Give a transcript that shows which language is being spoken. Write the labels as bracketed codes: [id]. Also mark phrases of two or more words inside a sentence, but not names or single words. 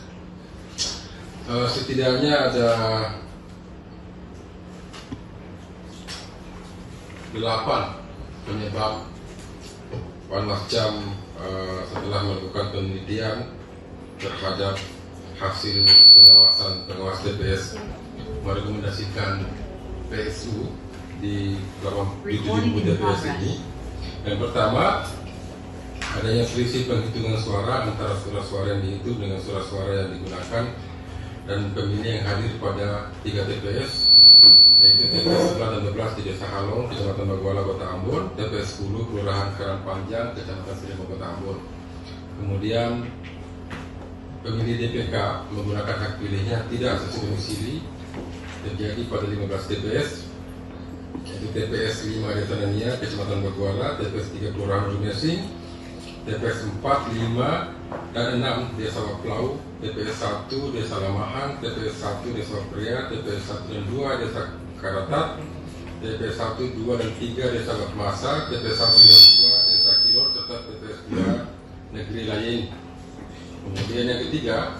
[id] Setidaknya ada 8 penyebab Panwascam setelah melakukan penelitian terhadap hasil pengawas TPS merekomendasikan PSU di 7.000 TPS ini. Yang pertama, adanya selisih penghitungan suara antara surat suara yang dihitung dengan surat suara yang digunakan dan pemilih yang hadir pada 3 TPS, yaitu TPS 11 dan 12 di Desa Halong, Kecamatan Baguala, Kota Ambon, TPS 10 Kelurahan Karangpanjang, Kecamatan Seribu, Kota Ambon. Kemudian pemilih DPK menggunakan hak pilihnya tidak sesuai domisili terjadi pada 15 TPS, yaitu TPS 5 Desa Nania, Kecamatan Baguala, TPS 3 Kelurahan Rumesing, TPS 4, 5, dan 6 Desa Waplau, TPS 1 Desa Lamahan, TPS 1 Desa Wapria, TPS 1 dan 2 Desa Karatat, TPS 1, 2, dan 3 Desa Masa, TPS 1 dan 2 Desa Kilor, serta TPS 2 Negeri Lain. Kemudian yang ketiga,